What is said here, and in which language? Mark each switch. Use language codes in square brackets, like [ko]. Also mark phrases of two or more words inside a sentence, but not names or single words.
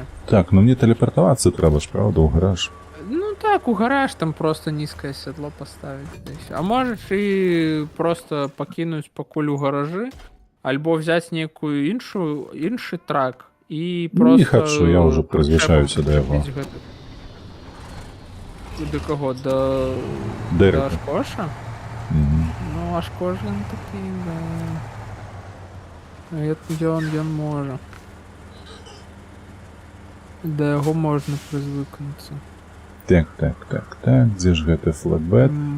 [be] Так, ну мне тэлепартавацца трэба ж, правда, ў гараж. Ну так, у гараж там просто нізкае сядло паставіць. А можаш і просто пакінуць пакуль у гаражы, альбо взяць нейкую іншы трак і просто... Не хачу, я ўжо прызвычаюся да яго. [uk] До кого? До [be] Дэрэка. Ашкоша? Ну, Ашкош ён такі, да. Ён можа. Да яго можна прызвыкнуцца. Так, дзе ж гэты флэтбэт?